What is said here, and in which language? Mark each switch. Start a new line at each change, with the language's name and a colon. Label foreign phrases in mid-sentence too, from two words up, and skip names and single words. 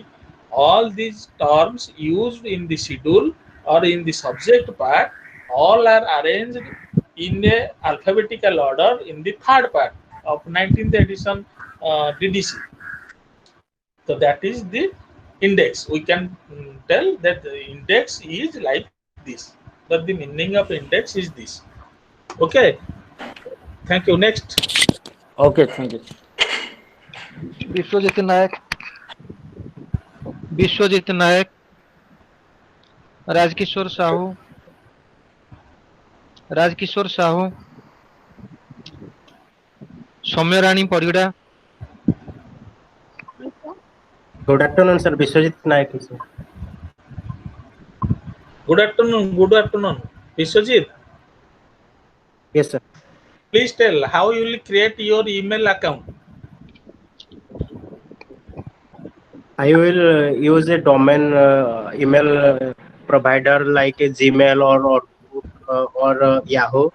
English: All these terms used in the schedule or in the subject part all are arranged in a alphabetical order in the third part of 19th edition DDC. So that is the index. We can tell that the index is like this, but the meaning of index is this. Okay. Thank you. Next. Okay, thank you. विश्वजीत नायक, विश्वजीत नायक, राजकिशोर साहू, राजकिशोर साहू, सौम्यराणी परिड़ा. Good afternoon, sir. Biswajit Naik, sir. Good afternoon. Good afternoon. Vishwajit. Yes, sir. Please tell how you will create your email account. I will use a domain email provider like a Gmail or Yahoo.